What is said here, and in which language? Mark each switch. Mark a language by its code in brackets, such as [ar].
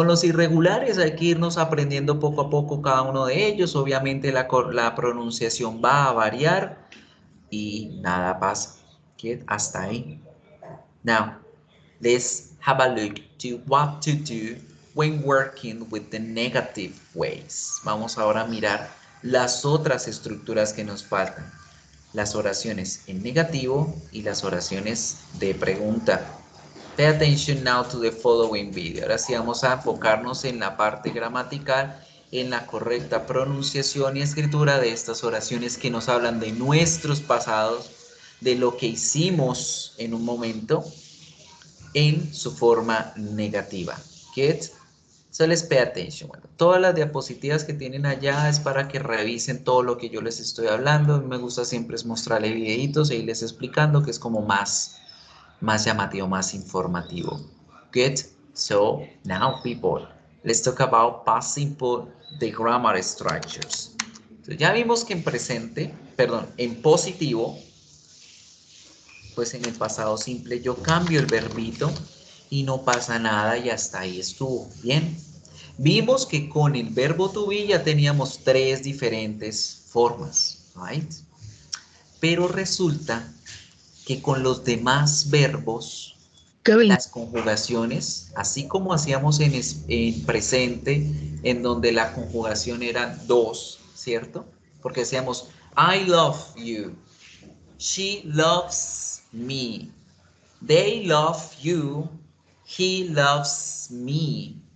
[es] Con los irregulares hay que irnos aprendiendo poco a poco cada uno de ellos. Obviamente la pronunciación va a variar y nada pasa. ¿Qué? Hasta ahí. [en] Now, let's have a look to what to do when working with the negative ways. [es] Vamos ahora a mirar las otras estructuras que nos faltan. Las oraciones en negativo y las oraciones de pregunta. [en] Pay attention now to the following video. [es] Ahora sí vamos a enfocarnos en la parte gramatical, en la correcta pronunciación y escritura de estas oraciones que nos hablan de nuestros pasados, de lo que hicimos en un momento, en su forma negativa. [en] Get? So let's pay attention. [es] Bueno, todas las diapositivas que tienen allá es para que revisen todo lo que yo les estoy hablando. A mí me gusta siempre es mostrarles videitos e irles explicando, que es como más llamativo, más informativo. [en] Good. So now people, let's talk about past simple, the grammar structures. [es] So, ya vimos que en positivo, pues en el pasado simple yo cambio el verbito y no pasa nada y hasta ahí estuvo. Bien. Vimos que con el verbo to be ya teníamos 3 diferentes formas, right? Pero resulta que con los demás verbos, las conjugaciones, así como hacíamos en presente, en donde la conjugación era dos, ¿cierto? Porque decíamos, [en] I love you, she loves me, they love you, he loves me.